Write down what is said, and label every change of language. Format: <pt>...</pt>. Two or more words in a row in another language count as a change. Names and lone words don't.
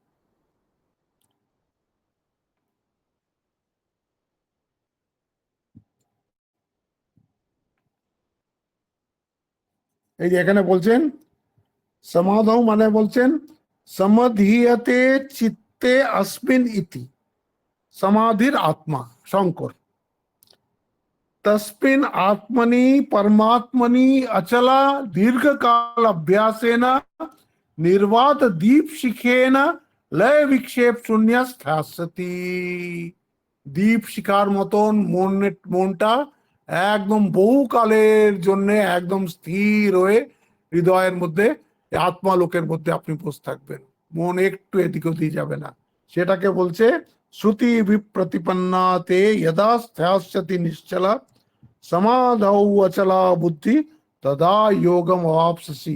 <bn>এই যে এখানে বলছেন সমাধৌ মানে বলছেন</bn> <sa>সমাধিয়তে চিত্তে अस्मिन् ইতি,</sa> <bn>সমাধির আত্মা শঙ্কর,</bn> <sa>तस्मिन् आत्मनि परमात्मनि अचला दीर्घकाल अभ्यासेन निर्वात दीप शिखेन लय विक्षेप शून्य स्थास्यति।</sa> <bn>দীপ শিখার মতন মনটা একদম বহুকালের জন্য একদম স্থির হয়ে হৃদয়ের মধ্যে আত্মালোকের মধ্যে আপনি বসে থাকবেন, মন একটু এদিক ওদিক যাবে না। সেটাকে বলছে</bn> <sa>শ্রুতি বিপ্রতিপন্নাতে যদা স্থ্যাস্যতি নিশ্চলা সমাধৌ অচলা বুদ্ধি তদা যোগম অবাপ্সসি।</sa>